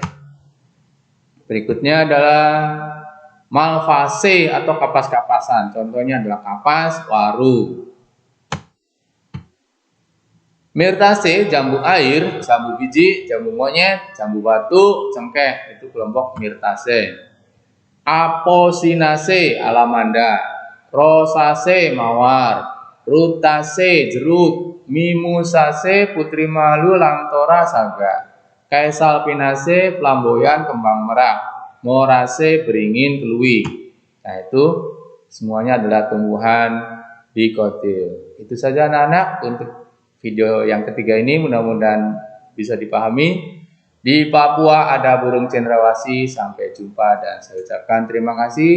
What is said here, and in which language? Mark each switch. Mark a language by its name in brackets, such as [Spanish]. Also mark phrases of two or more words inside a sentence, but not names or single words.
[Indonesian] Berikutnya adalah Malvaceae atau kapas-kapasan. Contohnya adalah kapas, waru. Myrtaceae, jambu air, jambu biji, jambu monyet, jambu batu, cengkeh, itu kelompok Myrtaceae. Apocynaceae, alamanda. Rosaceae, mawar. Rutaceae, jeruk. Mimosaceae, putri malu, lamtora, saga. Caesalpinaceae, flamboyan, kembang merah. Moraceae, beringin, kelui. Nah, itu semuanya adalah tumbuhan dikotil. Itu saja anak-anak untuk video yang ketiga ini, mudah-mudahan bisa dipahami. Di Papua ada burung cendrawasih. Sampai jumpa dan saya ucapkan terima kasih.